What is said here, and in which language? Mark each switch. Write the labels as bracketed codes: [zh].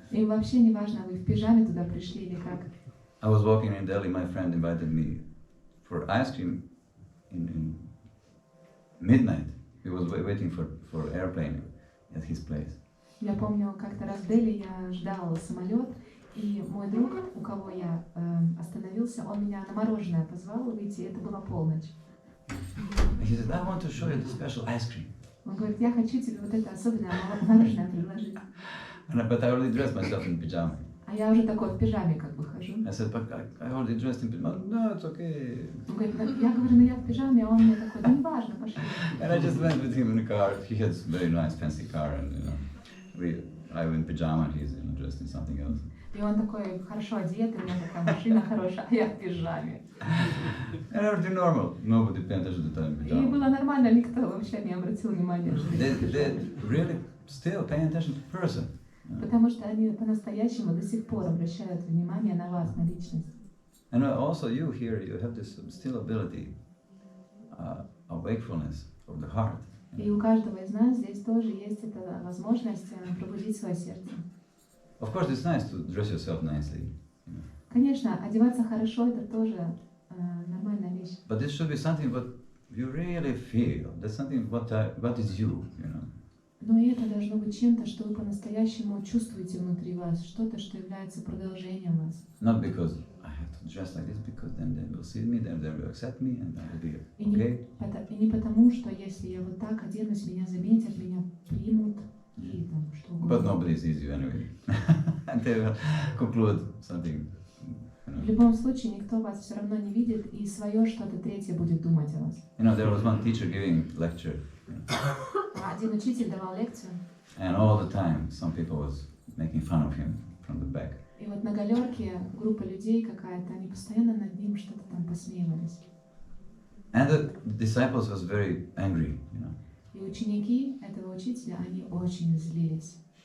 [ru] Им вообще не важно, вы в пижаме туда пришли или как. [en] I was walking in Delhi. My friend invited me for ice cream in midnight. He was waiting for airplane at his place. [ru] Я помню, как-то раз в Дели я ждал самолет, и мой друг, у кого я остановился, он меня на мороженое позвал выйти, и это была полночь. [en] He said, I want to show you the special ice cream. [ru] Он говорит: я хочу тебе вот это особенное мороженое предложить. [en] But I already dressed myself in pajama. [ru] А я уже такой в пижаме как бы хожу. [en] I said, but I already dressed in pyjama. No, it's okay. [ru] Он говорит, я говорю, ну я в пижаме, а он мне такой, да неважно, пошли. [en] And I just went with him in the car. He has a very nice, fancy car, and I went in pajama, and he's dressed in something else. [ru] И он такой хорошо одет, у меня такая машина хорошая, а я в пижаме. [en] And everything normal. Nobody paid attention to the time in [ru] И [en] pajama. [ru] было нормально, никто вообще не обратил внимания. Что я в пижаме. [en] really still paying attention to person. [ru] Потому что они по-настоящему до сих пор обращают внимание на вас, на личность. [en] And also you here, you have this still ability of wakefulness of the heart. [ru] И у каждого из нас здесь тоже есть эта возможность пробудить свое сердце. [en] Of course, it's nice to dress yourself nicely. [ru] Конечно, одеваться хорошо это тоже нормальная вещь. [en] But this should be something what you really feel. That's something what is you, you know. [ru] Но это должно быть чем-то, что вы по-настоящему чувствуете внутри вас, что-то, что является продолжением вас. [en] Not because I have to dress like this, because then they will see me, then they will accept me, and I will be [ru] И [en] okay. [ru] не потому, что если я вот так оденусь, меня заметят, меня примут и там что угодно. [en] But nobody sees you anyway. And they will conclude something. [ru] В любом случае, никто вас все равно не видит, и свое что-то третье будет думать о вас. [en] You know, there was one teacher giving lecture, [ru] Один учитель давал лекцию, [en] and all the time some people was making fun of him from the back. [ru] и вот на галерке группа людей какая-то, они постоянно над ним что-то там посмеивались. [en] And the disciples was very angry, you know. [ru] И ученики этого учителя, они очень злились.